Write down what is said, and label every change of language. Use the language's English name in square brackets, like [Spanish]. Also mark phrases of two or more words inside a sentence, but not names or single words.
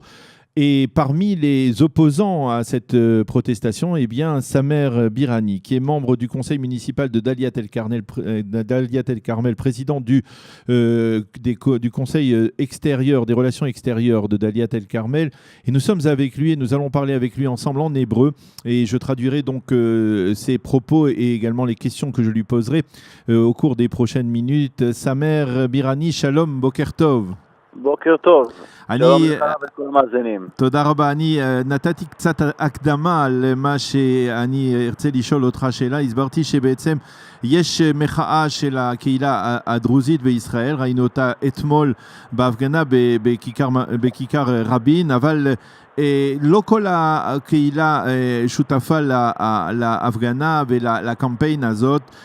[French] Et parmi les opposants à cette protestation, eh bien, Samer Birani, qui est membre du conseil municipal de Daliat El-Carmel, président du conseil extérieur, des relations extérieures de Daliat El-Carmel. Et nous sommes avec lui et nous allons parler avec lui ensemble en hébreu. Et je traduirai donc ses propos et également les questions que je lui poserai au cours des prochaines minutes. [Hebrew] Samer Birani, שלום, בוקר טוב. בוקר טוב, שלום אני, לך ולכל המאזינים. תודה רבה. אני נתתי קצת הקדמה למה שאני ארצה לשאול אותך שאלה. הסברתי שבעצם יש מחאה של הקהילה הדרוזית בישראל, ראינו אותה אתמול בהפגנה בכיכר רבין, אבל לא כל הקהילה שותפה להפגנה ולקמפיין הזאת.